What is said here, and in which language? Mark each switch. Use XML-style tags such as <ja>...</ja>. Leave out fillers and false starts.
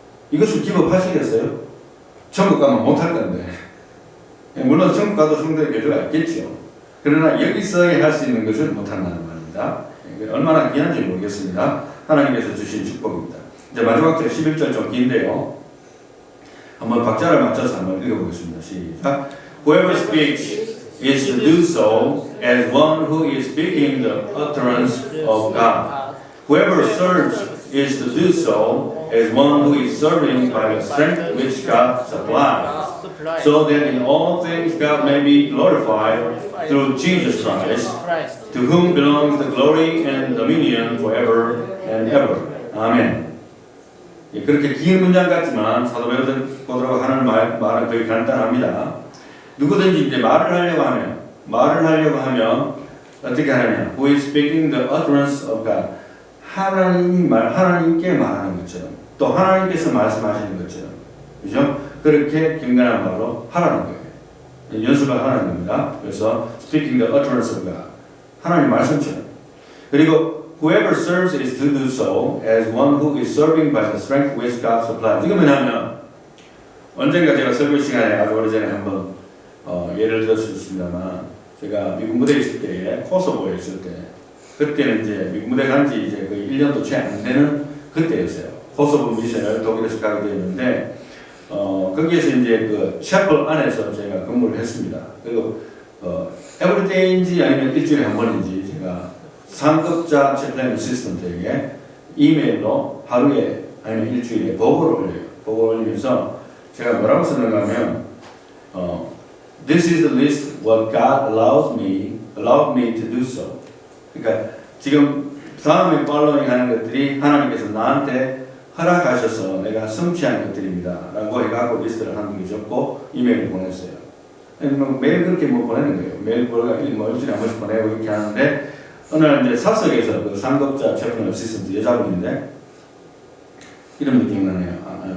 <ko>이것을 기법하시겠어요? 천국 가면 못할 건데 물론 천국 가도 성도의 교제가 있겠죠. 그러나 여기서야 할 수 있는 것을 못한다는 말입니다. 얼마나 귀한지 모르겠습니다. 하나님께서 주신 축복입니다. 이제 마지막 절 11절 좀 긴데요. 한번 박자를 맞춰서 한번 읽어보겠습니다. 시작.</ko> <en>Whoever speaks is to do so as one who is speaking the utterance of God. Whoever serves is to do so as one who is serving by the strength which God supplies, so that in all things God may be glorified through Jesus Christ, to whom belongs the glory and dominion forever and ever. Amen.</en> <ko>그렇게 긴 문장 같지만 사도 베드로가 하는 말은 거의 간단합니다. 누구든지 이제 말을 하려고 하면 어떻게 하느냐?</ko> <en>Who is speaking the utterance of God?</en> <ko>하나님께 말하는 것처럼 또 하나님께서 말씀하시는 것처럼 그죠? 그렇게 경건한 말로 하라는 거예요. 연습을 하라는 겁니다. 그래서</ko> <en>speaking the utterance of God</en> <ko>하나님 말씀처럼 그리고</ko> <en>Whoever serves is to do so as one who is serving by the strength which God supplies.</en> <ko>이거 뭐냐면 언젠가 제가 설교 시간에 아주 오래전에 한번 예를 들었습니다만 제가 미국 무대에 있을 때에 코소보에 있을 때 그때는 이제 미국 무대 간지 이제 거의 1년도 채 안 되는 그때였어요. 코소보 미션을 독일에서 가게 되었는데 거기에서 이제 그 샤플 안에서 제가 근무를 했습니다. 그리고 에브리데이인지 아니면 일주일에 한 번인지 제가 상급자 채플랜 어시스턴트에게 이메일로 하루에 아니면 일주일에 보고를 올려요. 보고를 올리면서 제가 뭐라고 쓰는가 하면</ko> <en>This is the list what God allowed me to do so.</en> <ko>그러니까 지금 다음에 팔로잉 하는 것들이 하나님께서 나한테 허락하셔서 내가 성취한 것들입니다. 라고 해가지고 리스트를 한 개 적고 이메일을 보냈어요. 매일 그렇게 뭐 보내는 거예요. 매일 일주일에 한 번씩 보내고 이렇게 하는데 어느 날 이제 사석에서 그 상급자 채플랜 어시스턴트 여자분인데 이름도 기억나네요.</ko>